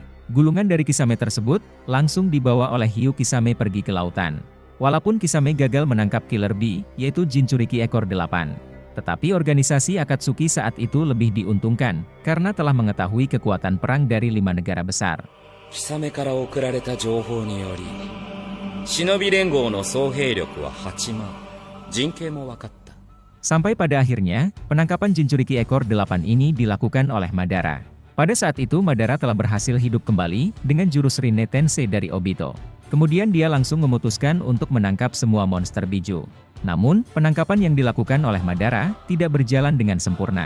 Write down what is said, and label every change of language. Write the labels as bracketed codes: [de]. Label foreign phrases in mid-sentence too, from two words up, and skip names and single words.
[id] Gulungan dari Kisame tersebut langsung dibawa oleh hiu Kisame pergi ke lautan. Walaupun Kisame gagal menangkap Killer Bee, yaitu Jinchuriki ekor 8. Tetapi organisasi Akatsuki saat itu lebih diuntungkan, karena telah mengetahui kekuatan perang dari 5 negara besar. [ja] 貴様から送られた情報により、忍び連合の総兵力は8万。陣形も分かった。 [id] Sampai pada akhirnya, penangkapan Jinchuriki ekor 8 ini dilakukan oleh Madara. Pada saat itu Madara telah berhasil hidup kembali dengan jurus Rinne Tensei dari Obito. Kemudian dia langsung memutuskan untuk menangkap semua monster biju. Namun, penangkapan yang dilakukan oleh Madara tidak berjalan dengan sempurna.